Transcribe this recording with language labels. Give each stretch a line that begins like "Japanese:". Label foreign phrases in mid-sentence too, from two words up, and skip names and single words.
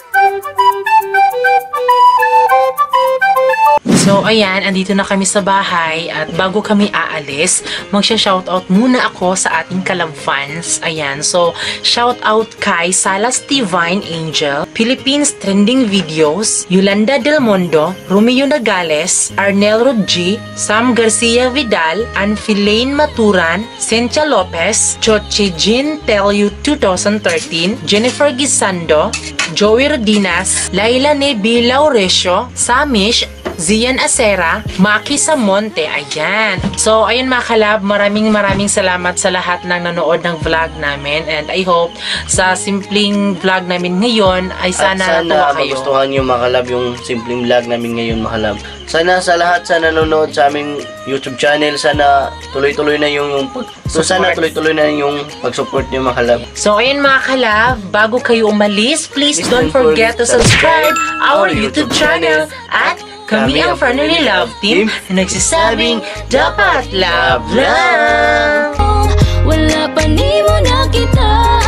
Filipino: So ayan, andito na kami sa bahay at bago kami aalis, magsha-shoutout muna ako sa ating Kalab fans. Ayan, so shoutout kay Salas Divine Angel, Philippines Trending Videos, Yolanda Del Mondo, Romeo Nagales, Arnel Rodgi, Sam Garcia Vidal, Anfilaine Maturan, Cynthia Lopez, Chochi Jin Telyu 2013, Jennifer Gisando, Joey Rodinas, Laila Nebi Lauresio, Samish, Zian Acera, Maki Samonte. Ayan. So, ayun mga kalab, maraming salamat sa lahat ng nanood ng vlog namin.
English: And I hope
Filipino: sa simpleng vlog namin ngayon ay sana natuwa kayo. Magustuhan nyo mga kalab yung simpleng vlog namin ngayon mga kalab. Sana sa lahat sa nanonood sa aming YouTube channel, sana tuloy-tuloy na yung pag-support nyo mga kalab. So, ayun mga kalab, bago kayo umalis,
English: please don't forget to subscribe our YouTube channel
Filipino: at kami ang Friendly Love Team na nagsasabing dapat love lang. Wala pa ni mo nakita